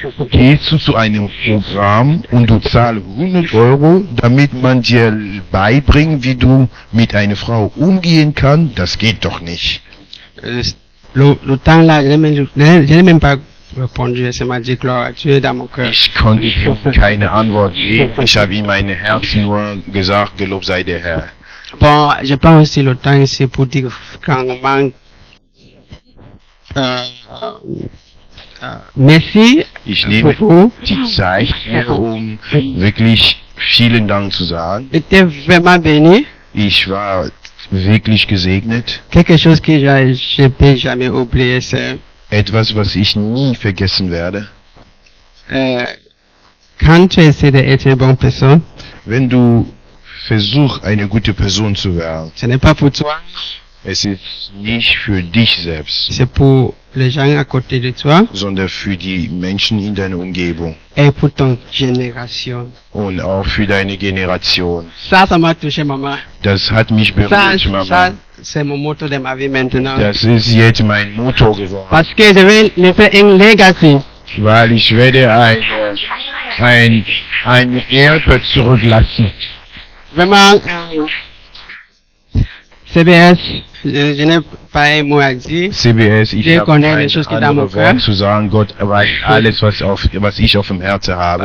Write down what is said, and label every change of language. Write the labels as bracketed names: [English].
[German] Gehst du zu einem Programm und du zahlst 100 Euro, damit man dir beibringt, wie du mit einer Frau umgehen kannst? Das geht doch nicht. [French] Le temps là, je n'ai même pas répondu, c'est m'a dit Gloire, tu es dans mon cœur. [German] Ich konnte keine Antwort geben. Ich habe in meinem Herzen nur gesagt, gelobt sei der Herr. [French] Bon, je prends aussi le temps ici pour dire clairement merci [German] Ich nehme [French] beaucoup. [German] die Zeit hier, um wirklich vielen Dank zu sagen. [French] J'étais vraiment béni. [German] Ich war wirklich gesegnet. [French] Quelque chose que je peux jamais oublier, c'est [German] Etwas, was ich nie vergessen werde. [French] quand tu essaies d'être une bonne personne, [German] Wenn du versuchst, eine gute Person zu werden, [French] ce n'est pas pour toi, [German] es ist nicht für dich selbst, [French] c'est pour les gens à côté de toi [German] sondern für die Menschen in deiner Umgebung [French] et pour ton génération. [German] und auch für deine Generation. [French] Ça m'a touché, maman. [German] Das hat mich [French] Ça, [German] berührt, Mama. [French] c'est mon motto de ma vie maintenant. [German] Das ist jetzt mein Motto geworden, [French] Parce que je vais laisser un legacy. [German] weil ich werde ein Erbe zurücklassen. [French] Vraiment, CBS, je n'ai pas un mot à dire. [German] CBS, ich [French] Je [German] habe [French] connais [German] kein [French] les choses qui dans mon [German] anderes [French] cœur. [German] Wort zu sagen. Gott weiß alles, was ich auf dem Herzen habe.